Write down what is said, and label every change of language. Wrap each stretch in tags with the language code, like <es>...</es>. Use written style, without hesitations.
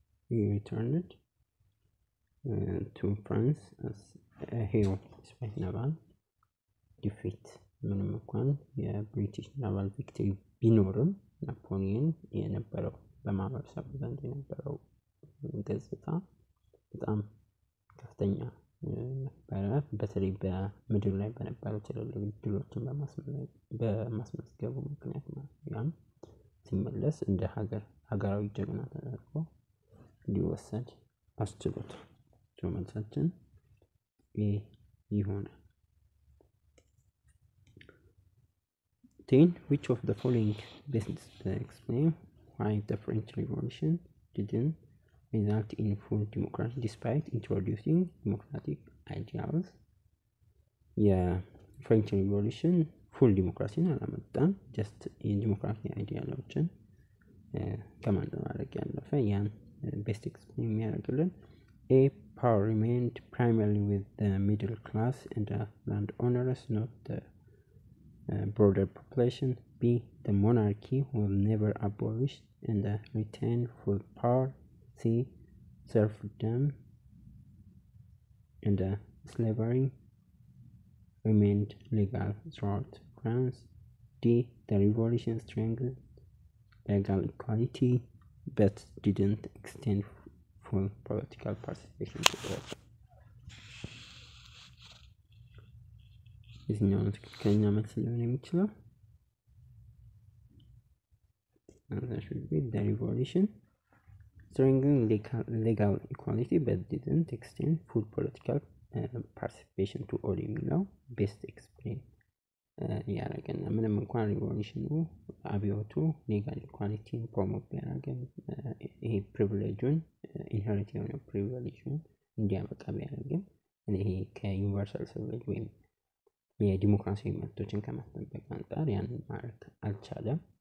<en>He returned to France as a hero despite naval defeat.</en> <am>ምንም እንኳን የብሪቲሽ ናቫል ቪክትሪ ቢኖርም ናፖሊየን የነበረው በማህበረሰቡ ዘንድ የነበረው ገጽታ በጣም ከፍተኛ ነበረ። በተለይ በምድር ላይ በነበሩ ትልልቅ ድሎችን በማስመዝገቡ ምክንያት ያም ሲመለስ እንደ ሀገራዊ ጀግና ተደርጎ እንዲወሰድ አስችሎታል። መልሳችን ይሆናል።</am> <en>Then, which of the following best explain why the French Revolution didn't result in full democracy despite introducing democratic ideals.</en> <am>የፍሬንች ሪቮሉሽን ፉል ዲሞክራሲን አላመጣም። ጀስት የዲሞክራሲ አይዲያሎችን ከማንጸባረቅ ያለፈ ያን ቤስት ኤክስፕሌን የሚያደርግልን</am> <en>A, power remained primarily with the middle class and the landowners, not the broader population. B, the monarchy was never abolished and retained full power. C, serfdom and slavery remained legal throughout France. D, the revolution strengthened legal equality but didn't extend full political participation to all.</en> <am>የትኛው ነው ትክክለኛ መልስ ሊሆን የሚችለው?</am> <en>The revolution strengthened legal equality but didn't extend full political participation to all</en> <am>የሚለው ቤስት ኤክስፕሌን ያደረገና ምንም እንኳን ሪቮሉሽኑ አብዮቱ ሌጋል ኢኳሊቲን ፕሮሞት ቢያደርግም ይሄ ፕሪቪሌጁን ኢንሄሪት የሆነ ፕሪቪሌጁን እንዲያበቃ ቢያደርግም ይሄ ከዩኒቨርሳል ሰርቪስ ወይም የዲሞክራሲያዊ መብቶችን ከማስጠበቅ አንጻር ያን ማድረግ አልቻለም።</am>